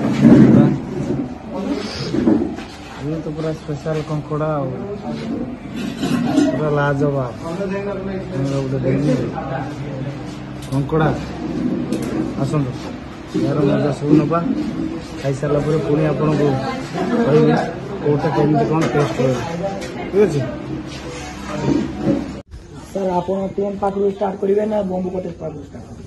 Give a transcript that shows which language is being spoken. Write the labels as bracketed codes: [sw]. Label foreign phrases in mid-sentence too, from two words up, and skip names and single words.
[or] ଇଏ ତ ପୁରା ସ୍ପେଶାଲ କଙ୍କଡା ଆଉ ପୁରା ଲାଜବାବ ଗୋଟେ କଙ୍କଡା ଆସନ୍ତୁ ଏହାର ମଜା ସବୁ ନେବା ଖାଇସାରିଲା ପରେ ପୁଣି ଆପଣଙ୍କୁ କହିବି କୋଉଟା କେମିତି କ'ଣ ଟେଷ୍ଟ ରହିବ ଠିକ୍ ଅଛି [hi] सर आप ट्रेन पाखु स्टार्ट करेंगे ना बम्बू कटेज पाखु स्टार्ट करेंगे